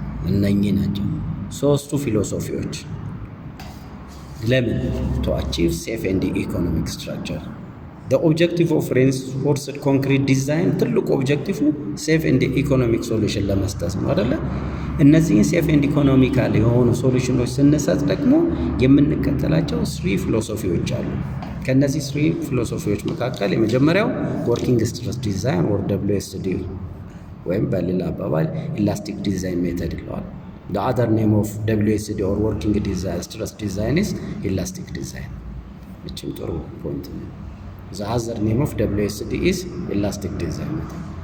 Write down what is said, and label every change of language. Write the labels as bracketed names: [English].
[Amharic] እነኚህ ናቸው ሶስቱ ፊሎሶፊዎች ለምን [English] to achieve safe and economic structure. The objective of reinforced concrete design ትልቁ ኦብጀክቲቭ safe and economic solution [Amharic] ለመስጠት ነው አይደለ? እነዚህን ሴፍ ኤንድ ኢኮኖሚካል የሆኑ ሶሉሽኖች ስንሰጥ ደግሞ የምንከተላቸው ስሪ ፊሎሶፊዎች አሉ። ከነዚህ ስሪ ፊሎሶፊዎች መካከል የመጀመሪያው ወርኪንግ ስትረስ ዲዛይን or WSD ወይም በሌላ አባባል ኢላስቲክ ዲዛይን ሜተድ ይለዋል። [English] The other name of WSD or working stress design is elastic design. [Amharic] እችም ጥሩ ፖይንት ነው። [English] The other name of WSD is elastic design method.